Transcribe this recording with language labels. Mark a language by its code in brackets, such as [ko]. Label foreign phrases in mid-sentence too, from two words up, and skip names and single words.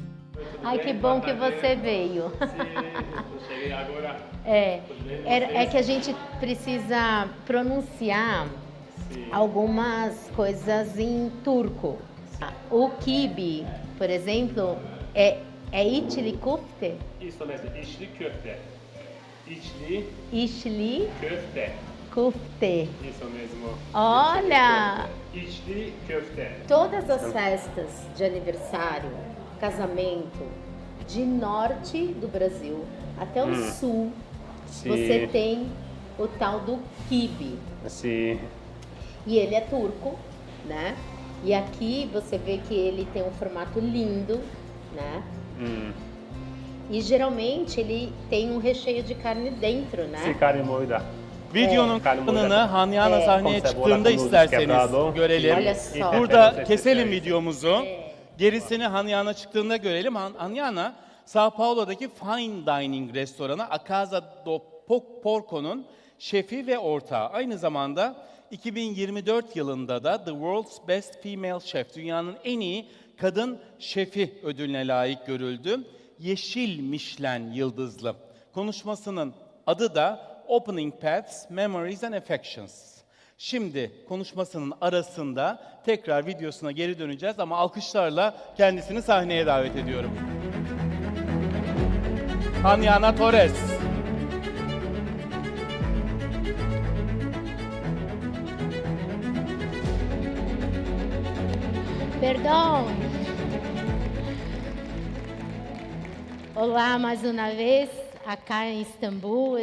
[pt] Ai, que bom que você veio. Cheguei agora. É que a gente precisa pronunciar algumas coisas em turco. O quibe, por exemplo, é [tr] içli köfte? [pt] Isso mesmo, [tr] içli köfte. İçli İçli köfte. köfte. [pt] Isso mesmo. Olha! [tr] İçli köfte. [pt] Todas as festas de aniversário, casamento, de norte do Brasil até o sul, você tem o tal do quibe. Sim. E ele é turco, né? E aqui você vê que ele tem um formato lindo, né? E geralmente ele tem um recheio de carne dentro, né? Carne moída. [tr] Videonun kanını Hanyana sahneye çıktığında isterseniz görelim. [pt] Olha só. [tr] Burada keselim videomuzu. Gerisini Hanyana çıktığında görelim. Hanyana, Sao Paulo'daki [en] fine dining [tr] restoranı A Casa do Porco'nun şefi ve ortağı. Aynı zamanda 2024 yılında da The World's Best Female Chef, dünyanın en iyi kadın şefi ödülüne layık görüldü. Yeşil Michelin yıldızlı. Konuşmasının adı da Opening Paths, Memories and Affections. Şimdi konuşmasının arasında tekrar videosuna geri döneceğiz ama alkışlarla kendisini sahneye davet ediyorum. Hanyana Torres. [pt] Perdão. Olá mais uma vez, acá em Istambul.